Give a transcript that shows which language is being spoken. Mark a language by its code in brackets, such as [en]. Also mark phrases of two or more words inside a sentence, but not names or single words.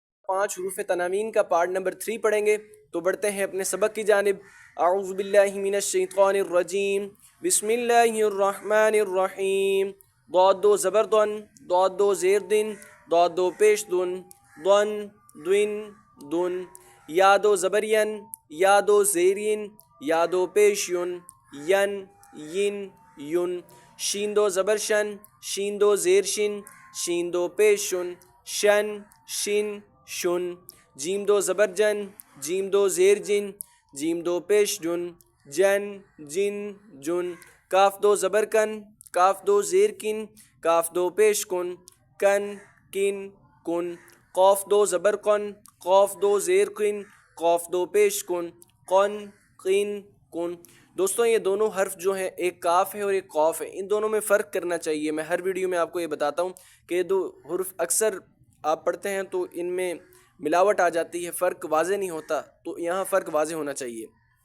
[ur] 5 حروف تنامین کا پارٹ نمبر 3 پڑھیں گے. تو بڑھتے ہیں اپنے سبق کی جانب. [ar] اعوذ باللہ من الشیطان الرجیم. بسم اللہ الرحمن الرحیم. [ur] ضاد دو زبر دن، ضاد دو زیر دن، ضاد دو پیش دن، دن دن دن. یا دو زبر ین، یا دو زیر ین، یا دو پیش ین، ین ین یون. شین دو زبر شن، شین دو زیر شن، شین دو پیش شن، شن شن شن. جیم دو زبر جن، جیم دو زیر جن، جیم دو پیش جن، جن جن جن. کاف دو زبر کن، کاف دو زیر کن، کاف دو پیش کن، کن کن کن. قوف دو زبر قن، قوف دو زیر قن، قوف دو پیش کن، قن قن کن. دوستوں یہ دونوں حرف جو ہیں ایک کاف ہے اور ایک قوف ہے، ان دونوں میں فرق کرنا چاہیے. میں ہر ویڈیو میں آپ کو یہ بتاتا ہوں کہ دو حرف اکثر آپ پڑھتے ہیں تو ان میں ملاوٹ آ جاتی ہے، فرق واضح نہیں ہوتا، تو یہاں فرق واضح ہونا چاہیے.